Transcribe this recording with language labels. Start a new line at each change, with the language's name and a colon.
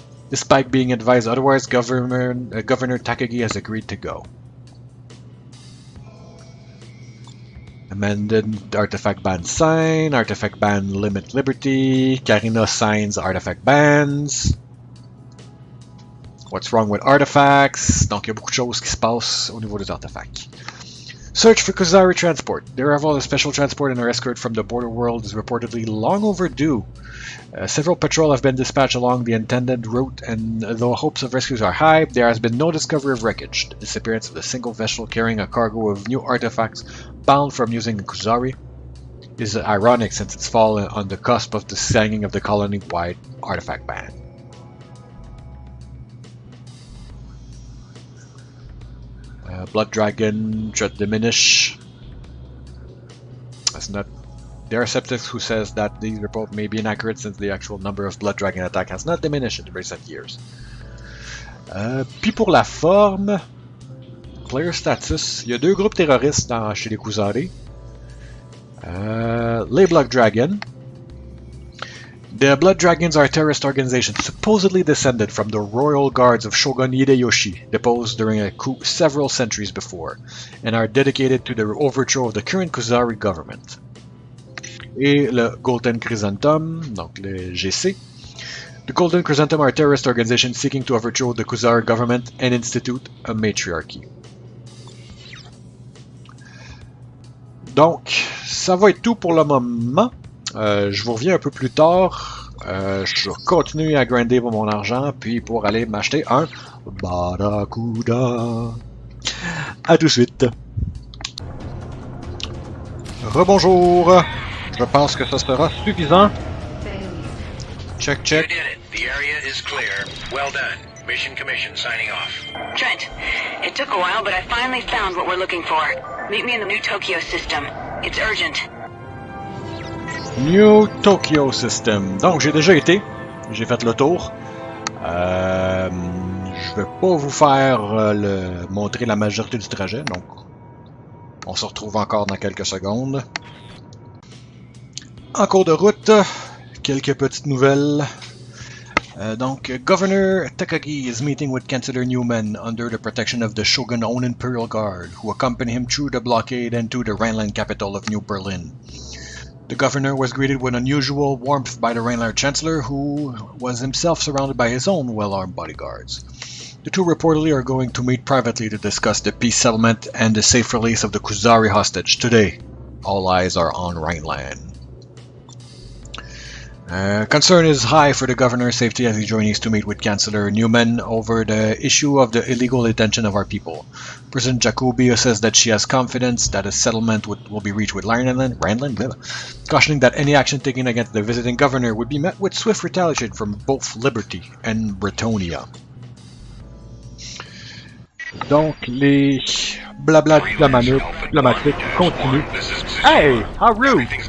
English: Despite being advised otherwise, Governor Takagi has agreed to go. Amended artifact ban sign, artifact ban limit liberty, Karina signs artifact bans. What's wrong with artifacts?
French: Donc il y a beaucoup de choses qui se passent au niveau des artefacts.
English: Search for Kuzari transport. The arrival of special transport and our escort from the border world is reportedly long overdue. Several patrols have been dispatched along the intended route, and though hopes of rescues are high, there has been no discovery of wreckage. The disappearance of the single vessel carrying a cargo of new artifacts bound from using Kuzari is ironic since it's fallen on the cusp of the signing of the colony-wide artifact ban. Blood Dragon should diminish. That's not. There are skeptics who says that these reports may be inaccurate since the actual number of Blood Dragon attacks has not diminished in recent years.
French: Puis pour la forme, player status, il y a deux groupes terroristes chez les Kuzari. Les Blood Dragon.
English: The Blood Dragons are a terrorist organization supposedly descended from the royal guards of Shogun Hideyoshi, deposed during a coup several centuries before, and are dedicated to the overthrow of the current Kuzari government.
French: Et le Golden Chrysanthemum, donc le GC.
English: The Golden Chrysanthemum are a terrorist organization seeking to overthrow the Khuzar government and institute a matriarchy.
French: Donc, ça va être tout pour le moment. Je vous reviens un peu plus tard. Je vais continuer à grinder pour mon argent, puis pour aller m'acheter un Barracuda. À tout de suite. Rebonjour. Je pense que ça sera suffisant.
English: Check, check. You did it. The area is clear. Well done. Mission Commission signing off. Trent, it took a while, but I finally found what we're looking for. Meet me in the New Tokyo system. It's urgent.
French: New Tokyo System. Donc, j'ai déjà été. J'ai fait le tour. Je vais pas vous faire montrer la majorité du trajet, donc on se retrouve encore dans quelques secondes. En cours de route, quelques petites nouvelles.
English: Donc, Governor Takagi is meeting with Chancellor Newman under the protection of the Shogun-owned Imperial Guard, who accompany him through the blockade and to the Rhineland capital of New Berlin. The governor was greeted with unusual warmth by the Rhineland Chancellor, who was himself surrounded by his own well-armed bodyguards. The two reportedly are going to meet privately to discuss the peace settlement and the safe release of the Khuzari hostage. Today, all eyes are on Rhineland. Concern is high for the governor's safety as he journeys to meet with Chancellor Newman over the issue of the illegal detention of our people. President Jacobi says that she has confidence that a settlement will be reached with Rhineland, cautioning that any action taken against the visiting governor would be met with swift retaliation from both Liberty and Bretonia.
French: Donc, les blabla diplomatiques continuent.
English: Hey, how rude!